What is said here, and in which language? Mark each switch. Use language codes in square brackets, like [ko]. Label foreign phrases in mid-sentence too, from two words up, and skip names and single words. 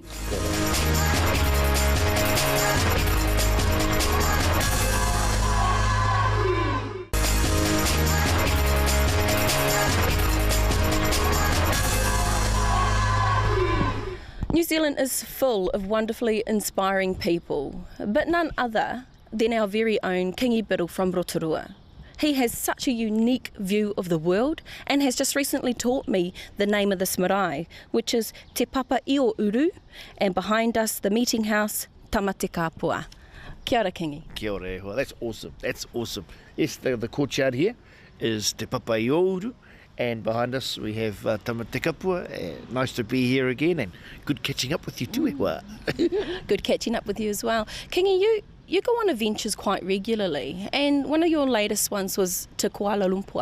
[en] New Zealand is full of wonderfully inspiring people, but none other than our very own Kingi Biddle from Rotorua. He has such a unique view of the world and has just recently taught me the name of this marae, which is Te Papa i o Uru, and behind us the meeting house, Tamate Kapua. [mi] Kia ora, Kingi. Kia ora, [en] well, that's awesome. That's awesome. Yes, the courtyard here is Te Papa i o Uru, and behind us we have Tamate Kapua. Nice to be here again, and good catching up with you too, Ewa. Good catching up with you as well. Kingi, you go on adventures quite regularly, and one of your latest ones was to Kuala Lumpur.